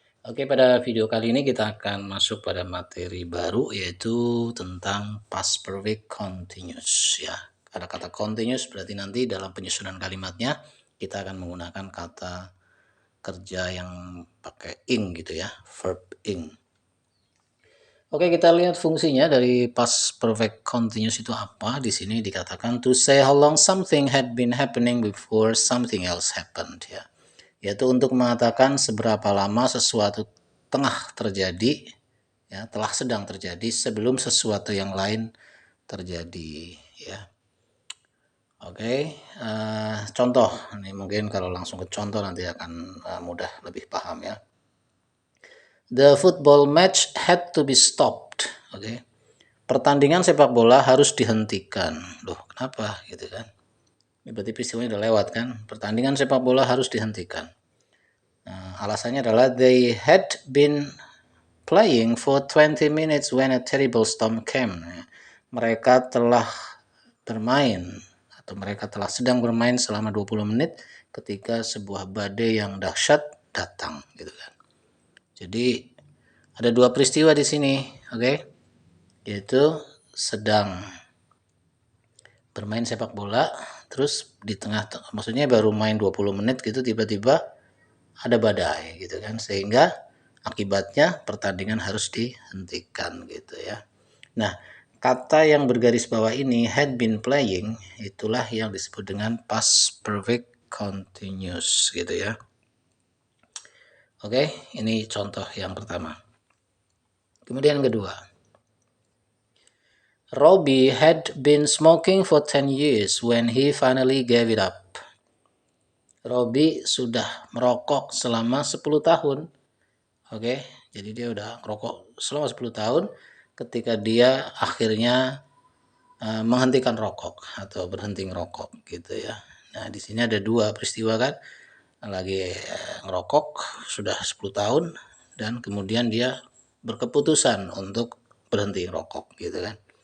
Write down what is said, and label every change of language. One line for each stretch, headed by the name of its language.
Indonesian: Oke, pada video kali ini kita akan masuk pada materi baru yaitu tentang past perfect continuous, ya. Ada kata continuous berarti nanti dalam penyusunan kalimatnya kita akan menggunakan kata kerja yang pakai ing gitu ya, verb ing. Oke, kita lihat fungsinya dari past perfect continuous itu apa. Di sini dikatakan
English: to say how long something had been happening before something else happened, ya.
Indonesian: Yaitu untuk mengatakan seberapa lama sesuatu tengah terjadi, ya, telah sedang terjadi sebelum sesuatu yang lain terjadi, ya. Oke, contoh. Ini mungkin kalau langsung ke contoh nanti akan mudah lebih paham, ya.
English: The football match had to be stopped. Oke.
Indonesian: Pertandingan sepak bola harus dihentikan. Loh, kenapa gitu kan? Ini berarti peristiwanya udah lewat kan? Pertandingan sepak bola harus dihentikan. Nah, alasannya adalah
English: they had been playing for 20 minutes when a terrible storm came.
Indonesian: Mereka telah bermain atau mereka telah sedang bermain selama 20 menit ketika sebuah badai yang dahsyat datang gitu kan. Jadi ada dua peristiwa di sini, oke? Yaitu sedang bermain sepak bola, terus di tengah, maksudnya baru main 20 menit gitu, tiba-tiba ada badai gitu kan, sehingga akibatnya pertandingan harus dihentikan gitu ya. Nah, kata yang bergaris bawah ini,
English: had been playing,
Indonesian: itulah yang disebut dengan past perfect continuous gitu ya. Oke, ini contoh yang pertama. Kemudian yang kedua,
English: Robbie had been smoking for 10 years when he finally gave it up.
Indonesian: Robbie sudah merokok selama 10 tahun. Oke, jadi dia udah merokok selama 10 tahun ketika dia akhirnya menghentikan rokok atau berhenti ngerokok gitu ya. Nah, di sini ada dua peristiwa kan. Lagi ngerokok sudah 10 tahun dan kemudian dia berkeputusan untuk berhenti ngerokok gitu kan.